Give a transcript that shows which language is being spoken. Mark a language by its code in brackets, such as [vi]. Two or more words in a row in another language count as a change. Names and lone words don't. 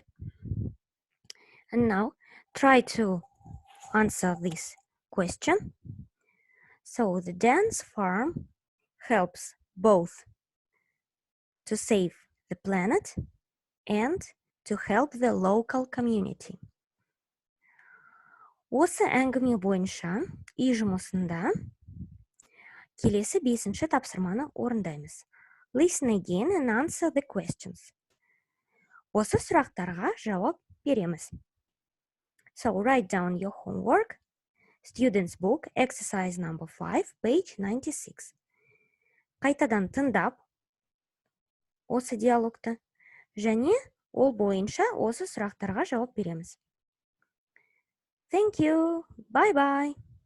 [en] And now try to answer this question. So the Dan's farm helps both to save the planet and to help the local community. [kk] Осы әңгіме бойынша үй жұмысында келесі 5-ші тапсырманы орындаймыз. [en] Listen again and answer the questions. [kk] Осы сұрақтарға жауап береміз. [en] So write down your homework. Student's book, exercise number 5, page 96. [kk] Қайтадан тыңдап осы диалогты және ол бойынша осы сұрақтарға жауап береміз. [en] Thank you. Bye-bye.